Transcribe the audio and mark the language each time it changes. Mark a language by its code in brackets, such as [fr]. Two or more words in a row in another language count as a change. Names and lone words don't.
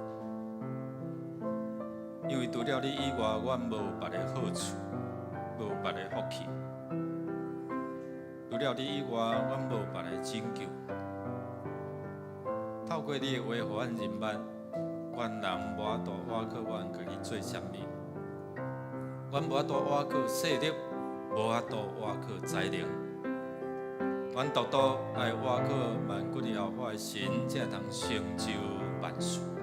[nan] 因为除了你以外，阮无别个好处，无别个福气。除了你以外，阮无别个拯救。透过你的话，互阮认捌，阮人无法度瓦靠阮家己做啥物，阮无法度瓦靠势力，无法度瓦靠才能。阮独独来倚靠万古的后发的神，才通成就万事。